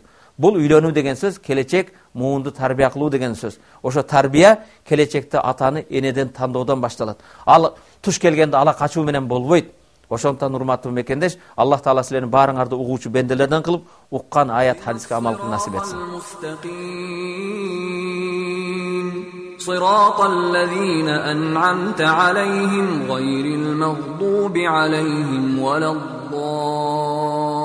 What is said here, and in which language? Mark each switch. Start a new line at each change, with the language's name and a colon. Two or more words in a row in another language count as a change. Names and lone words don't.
Kyrgyz: Бул үйлөнүү деген сөз келечек муунду тарбия кылуу деген сөз. Ошо тарбия келечекте атаны энеден тандоодон башталат. Ал туш келгенде ала качуу менен болбойт. Ошондуктан урматтуу мекендеш, Аллах Таала силердин баарыңарды угуучу бенделерден кылып, уккан аят хадиске амал кылып насип этсин.
Arabic: صراط الذين أنعمت عليهم غير المغضوب عليهم ولا الضالين